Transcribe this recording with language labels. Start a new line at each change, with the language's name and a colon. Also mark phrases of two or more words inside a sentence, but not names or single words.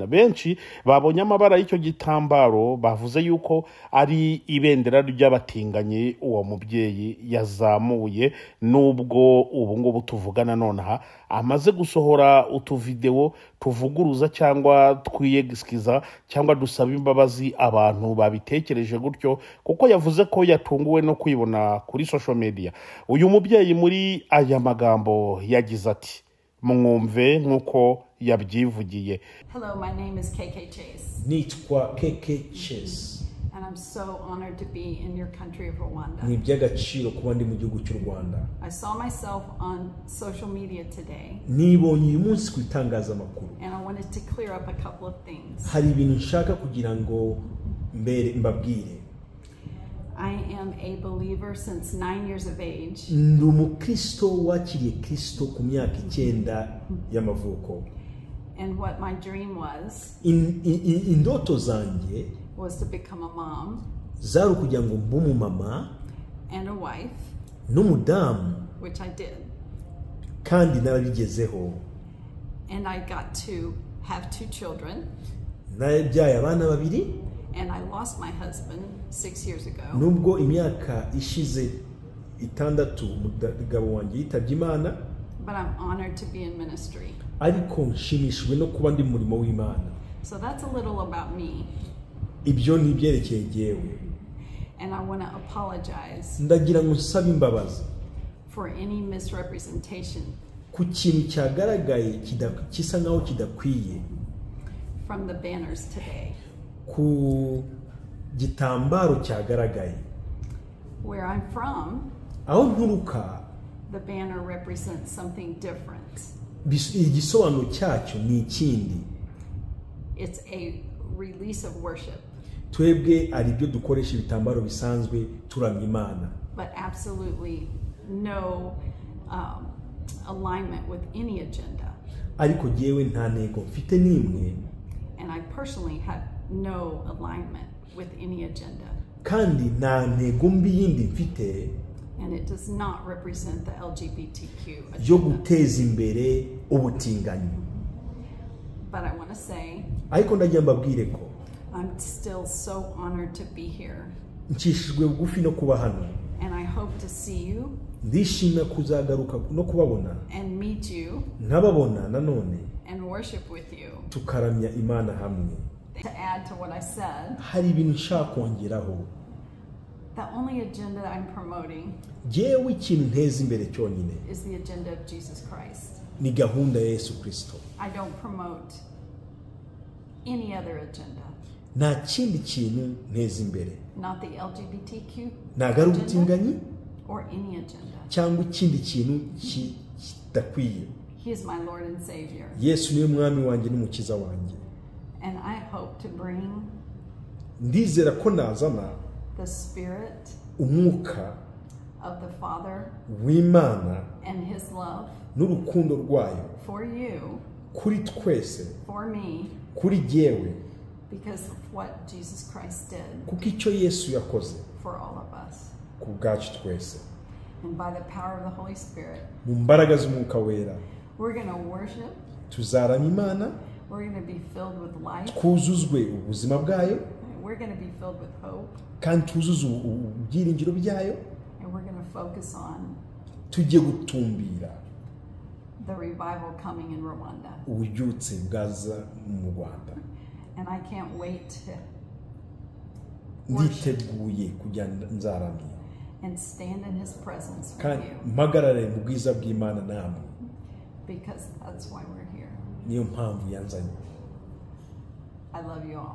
Kinyarwanda: Benshi babonye amabara y'icyo gitambaro bavuze yuko ari ibendera ry'abatinganyi uwo mubyeyi yazamuye, nubwo ubu ngubu tuvugana nonaha amaze gusohora utuvideo tuvuguruza cyangwa twiyegisikiza cyangwa dusaba imbabazi abantu babitekereje gutyo, kuko yavuze ko yatunguwe no kwibona kuri
English: social media.
Kinyarwanda: Uyu mubyeyi muri aya magambo yagize ati, mwumve nkuko yabyivugiye.
English: Hello, my name is KK Chase.
Kinyarwanda: Nitwa KK Chase.
English: And I'm so honored to be in your country of Rwanda.
Kinyarwanda: Ni by'agaciro kuba ndi mu gihugu cy'u Rwanda.
English: I saw myself on social media today.
Kinyarwanda: Nibonye uyu munsi ku itangazamakuru.
English: And I wanted to clear up a couple of things.
Kinyarwanda: Hari ibintu nshaka kugira ngo mbabwire.
English: I am a believer since 9 years of age.
Kinyarwanda: Ndi umukristo wakiriye Kristo ku myaka 9 y'amavuko.
English: And what my dream was
Kinyarwanda: indoto zanjye
English: was to become a mom,
Kinyarwanda: zari kugira ngo mbe umumama
English: and a wife,
Kinyarwanda: n'umudamu,
English: which I did.
Kinyarwanda: kandi narabigezeho.
English: And I got to have 2 children.
Kinyarwanda: Nabyaye abana babiri.
English: And I lost my husband 6 years ago.
Kinyarwanda: Nubwo imyaka ishize 6 umugabo wanjye yitabye Imana.
English: But I'm honored to be in ministry.
Kinyarwanda: Ariko nshimishwe no kuba ndi murimo w'Imana.
English: So that's a little about me.
Kinyarwanda: Ibyo ni byerekeye jewe.
English: And I want to apologize
Kinyarwanda: Ndagira ngo nsaba imbabazi
English: for any misrepresentation
Kinyarwanda: ku kintu cyagaragaye kisa nkaho kidakwiye
English: from the banners today.
Kinyarwanda: Ku gitambaro cyagaragaye.
English: Where I'm from,
Kinyarwanda: aho nturuka,
English: the banner represents something different.
Kinyarwanda: Igisobanuro cyacyo ni ikindi.
English: it's a release of worship.
Kinyarwanda: Twebwe ari byo dukoresha ibitambaro bisanzwe turamya Imana.
English: But absolutely no alignment with any agenda.
Kinyarwanda: Ariko jewe nta ntego mfite nimwe.
English: And I personally had no alignment with any agenda.
Kinyarwanda: Kandi nta ntego mbi yindi mfite.
English: And it does not represent the LGBTQ agenda.
Kinyarwanda: Yo guteza imbere ubutinganyi.
English: But I want to say,
Kinyarwanda: ariko ndagira mbabwire ko
English: I'm still so honored to be here.
Kinyarwanda: Nshishijwe bugufi no kuba hano.
English: And I hope to see you.
Kinyarwanda: Ndishimira kuzagaruka no kubabona.
English: And meet you.
Kinyarwanda: Nkababona nanone.
English: And worship with you.
Kinyarwanda: Tukaramya Imana hamwe.
English: To add to what I said,
Kinyarwanda: hari ibintu nshaka kongeraho.
English: The only agenda that I'm promoting
Kinyarwanda: jewe ikintu nteza imbere cyonyine
English: is the agenda of Jesus Christ.
Kinyarwanda: Ni gahunda ya Yesu Kristo.
English: I don't promote any other agenda.
Kinyarwanda: Nta kindi kintu nteza imbere.
English: Not the LGBTQ
Kinyarwanda: nagari ubutinganyi
English: or any agenda.
Kinyarwanda: Cyangwa ikindi kintu kidakwiye.
English: He is my Lord and Savior.
Kinyarwanda: Yesu niwe mwami wanjye n'umukiza wanjye.
English: And I hope to bring
Kinyarwanda: ndizera ko nazana
English: the spirit
Kinyarwanda: umwuka
English: of the Father
Kinyarwanda: w'Imana
English: and his love
Kinyarwanda: n'urukundo rwayo
English: for you,
Kinyarwanda: kuri twese,
English: for me,
Kinyarwanda: kuri jewe,
English: because of what Jesus Christ did
Kinyarwanda: kuko icyo Yesu yakoze
English: for all of us.
Kinyarwanda: ku bwacu twese.
English: And by the power of the Holy Spirit,
Kinyarwanda: mu mbaraga z'umwuka wera
English: we're going to worship.
Kinyarwanda: tuzaramya Imana.
English: We're going to be filled with life.
Kinyarwanda: Twuzuzwe ubuzima bwayo.
English: We're going to be filled with hope.
Kinyarwanda: Kandi tuzuze ubyiringiro byayo.
English: And we're going to focus on
Kinyarwanda: tujye gutumbira
English: the revival coming in Rwanda.
Kinyarwanda: ububyutse bwaza mu Rwanda.
English: And I can't wait to
Kinyarwanda: nditeguye kujya nzaramye
English: and stand in his presence with
Kinyarwanda: kandi
English: you,
Kinyarwanda: mpagarare mu bwiza bw'Imana namwe.
English: because that's why we're here.
Kinyarwanda: Niyo mpamvu yanzanye.
English: I love you all.